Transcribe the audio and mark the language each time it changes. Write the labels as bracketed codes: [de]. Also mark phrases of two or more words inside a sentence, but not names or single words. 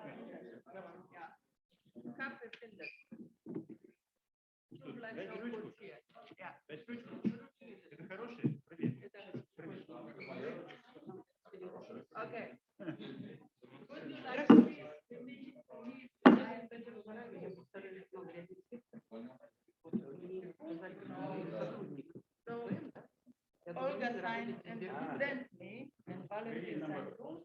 [de] Ja. Kaffee findet. Du bleibst noch kurz hier. Ja. [ru] Это хороший. Okay. [en] Olga signed and sent me, and Valentin signed too.